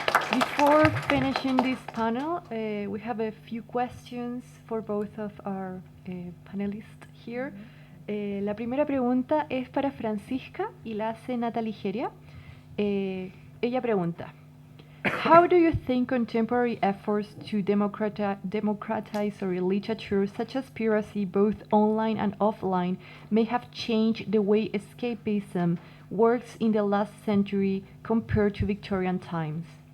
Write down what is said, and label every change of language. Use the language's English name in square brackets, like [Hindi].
[English] Before finishing this panel, we have a few questions for both of our panelists here. [Spanish] La primera pregunta es para Francisca y la hace Nata Ligeria. Ella pregunta, [English] how do you think contemporary efforts to democratize literature, such as piracy, both online and offline, may have changed the way escapism, works in the last century compared to Victorian times?